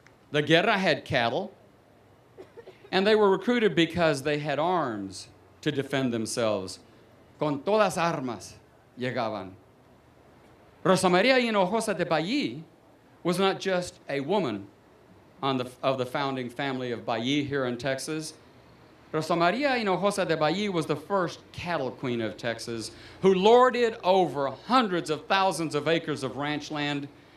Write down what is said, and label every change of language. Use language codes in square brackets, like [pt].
[en] The Guerra had cattle, and they were recruited because they had arms to defend themselves. [es] Con todas armas llegaban. [en] Rosa Maria Hinojosa de Ballí was not just a woman of the founding family of Ballí here in Texas. Rosa Maria Hinojosa de Ballí was the first cattle queen of Texas who lorded over hundreds of thousands of acres of ranch land.